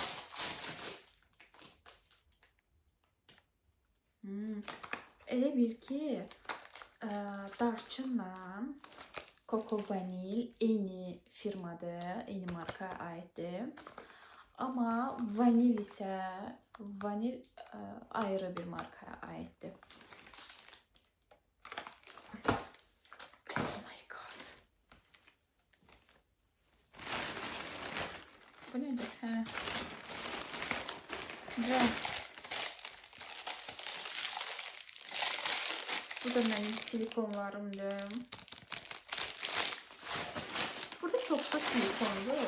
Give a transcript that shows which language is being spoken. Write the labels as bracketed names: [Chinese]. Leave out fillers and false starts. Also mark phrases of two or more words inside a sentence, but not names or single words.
[Azerbaijani] Elə bil ki, darçınla Coco Vanil eyni firmadır, eyni markaya aiddir. Amma vanil isə ayrı bir markaya aiddir. [English] Oh my god. [Azerbaijani] Bu nədir? Bu da mənim silikonlarımdır. Burada çoxsa silikondur.